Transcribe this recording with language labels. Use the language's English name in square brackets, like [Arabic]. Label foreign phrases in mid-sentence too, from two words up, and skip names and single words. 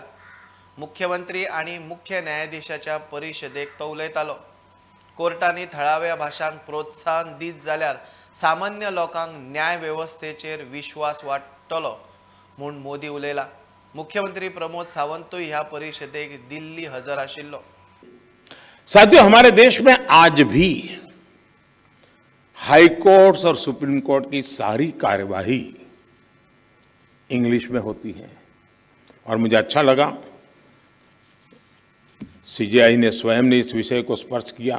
[Konkani] मुख्यमंत्री आणि मुख्य न्यायाधीशाच्या परिषदेक तो उलयतालो। कोर्टांनी थळाव्या भाषांक प्रोत्साहन दीत जाल्यार सामान्य लोकांक न्याय व्यवस्थेचेर विश्वास वाडटलो म्हणून मोदी उलयला। मुख्यमंत्री प्रमोद सावंतूय ह्या परिषदेक दिल्ली हजर आशिल्लो। [Hindi] साथियों, हमारे देश में आज भी हाई कोर्ट्स और सुप्रीम कोर्ट की सारी कार्यवाही इंग्लिश में होती है और मुझे अच्छा लगा सीजेआई ने स्वयं ने इस विषय को स्पर्श किया।